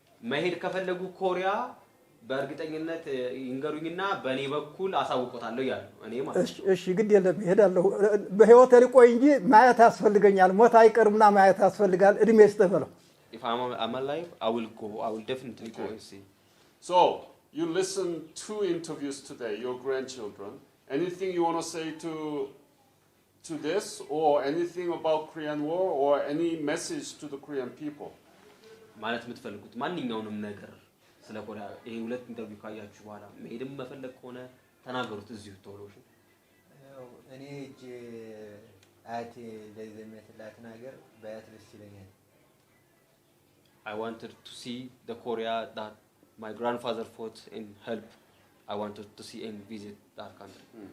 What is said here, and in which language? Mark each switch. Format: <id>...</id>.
<am>መሄድ ከፈለጉ ኮሪያ በእርግጠኝነት ይንገሩኝና በኔ በኩል አሳውቆታለሁ ያሉ እኔ ማለት እሺ ግድ የለም እሄዳለሁ በህይወት ልቆይ እንጂ ማየት ያስፈልገኛል ሞት አይቀርምና ማየት ያስፈልጋል እድሜ ይስጠበለው</am> <en>If I'm alive I will go I will definitely go and see. So you listened 2 interviews today, your grandchildren. Anything you want to say to this, or anything about Korean War, or any message to the Korean people?</en> <am>ማለት የምትፈልጉት ማንኛውንም ነገር ስለ ኮሪያ ይሄ ሁለት ኢንተርቪው ካያችሁ በኋላ መሄድም መፈለግ ከሆነ ተናገሩት እዚሁ ተወሎሽ እኔ እጄ አያቴ ለዘመትላት ነገር ባያት ደስ ይለኛል</am> <en>I wanted to see the Korea that my grandfather fought in help. I wanted to see and visit that country.</en>